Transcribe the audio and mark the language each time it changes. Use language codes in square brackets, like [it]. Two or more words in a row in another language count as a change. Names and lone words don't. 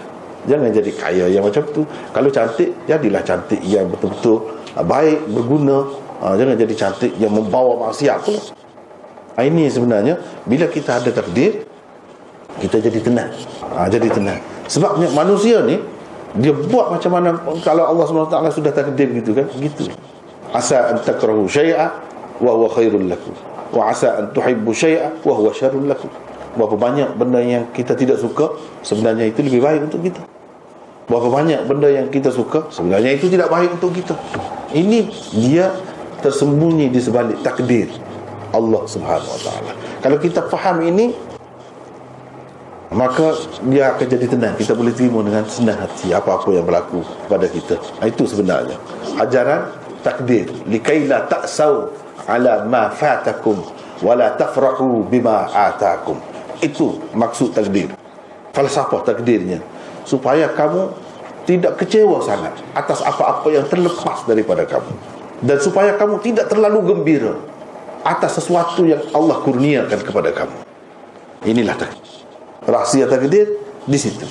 [ms] Jangan jadi kaya yang macam tu. Kalau cantik, jadilah cantik yang betul-betul baik, berguna. Jangan jadi cantik yang membawa maksiat pula. Ini sebenarnya bila kita ada takdir, kita jadi tenang. Jadi tenang. Sebabnya manusia ni, dia buat macam mana. Kalau Allah SWT sudah takdir gitu kan, gitu. [ar] عسى أن تكرهوا شيئا وهو خير لكم وعسى أن تحبوا شيئا وهو شر لكم. [ms] Berapa banyak benda yang kita tidak suka, sebenarnya itu lebih baik untuk kita. Berapa banyak benda yang kita suka, sebenarnya itu tidak baik untuk kita. Ini dia tersembunyi di sebalik takdir [ar] الله سبحانه وتعالى. [ms] Kalau kita faham ini, maka dia akan jadi tenang. Kita boleh terima dengan senang hati apa-apa yang berlaku kepada kita. Itu sebenarnya ajaran takdir. [ar] لكيلا تأسوا على ما فاتكم ولا تفرحوا بما آتاكم. [ms] Itu maksud takdir. Falsafah takdirnya, supaya kamu tidak kecewa sangat atas apa-apa yang terlepas daripada kamu, dan supaya kamu tidak terlalu gembira atas sesuatu yang Allah kurniakan kepada kamu. Inilah takdir. Rahsia takdir di situ.